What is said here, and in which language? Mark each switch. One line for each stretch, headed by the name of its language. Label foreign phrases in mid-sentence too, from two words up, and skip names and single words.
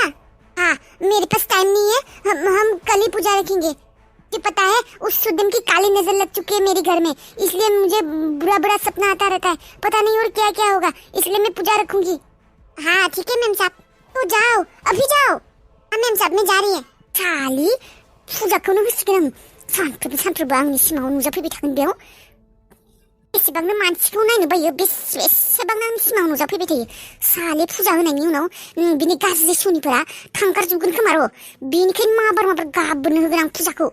Hindi: हाँ मेरे पास टाइम नहीं है, हम कल ही पूजा रखेंगे। मुझे पता है उस सुदिम की काली नजर लग चुकी है मेरे घर में, इसलिए मुझे बुरा बुरा सपना आता रहता है, पता नहीं और क्या क्या होगा, इसलिए मैं पूजा रखूंगी। हाँ ठीक है मैम साहब, तो जाओ, अभी जाओ। हाँ मैम साहब मैं जा रही है।
Bodo: साली फुजाखौनो होसिगोन आं सानफ्रोमबो आंनि सिमाङाव नुजाफैबाय थागोन बेयाव। बेसेबांनो मानसिखौ नायनो बायो, बेसेबां आंनि सिमाङाव नुजाफैबाय थायो। साले फुजा होनायनि उनाव बिनि गाज्रि सुनिफोरा थांगारजोबगोन खोमा र', बेनिखायनो माबार गाबोनो होगोन आं फुजाखौ।